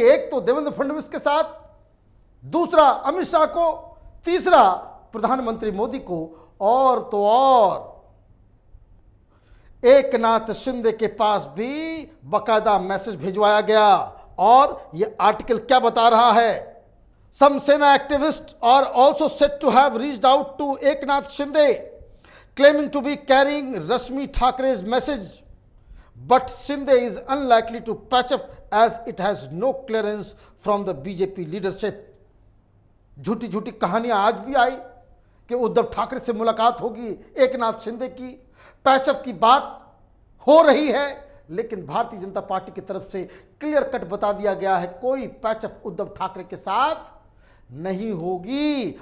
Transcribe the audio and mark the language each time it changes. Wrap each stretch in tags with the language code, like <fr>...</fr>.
<hi>एक तो देवेंद्र फडणवीस के साथ, दूसरा अमित शाह को, तीसरा प्रधानमंत्री मोदी को, और तो और एकनाथ शिंदे के पास भी बकायदा मैसेज भिजवाया गया। और यह आर्टिकल क्या बता रहा है?</hi> <en>Some Sena activists are also said to have reached out to Eknath Shinde, claiming to be carrying Rashmi Thakre's message, but Shinde is unlikely to patch up as it has no clearance from the BJP leadership.</en> <hi>झूठी झूठी कहानियां आज भी आई कि उद्धव ठाकरे से मुलाकात होगी एकनाथ शिंदे की, पैचअप की बात हो रही है, लेकिन भारतीय जनता पार्टी की तरफ से क्लियर कट बता दिया गया है कोई पैचअप उद्धव ठाकरे के साथ नहीं होगी।</hi>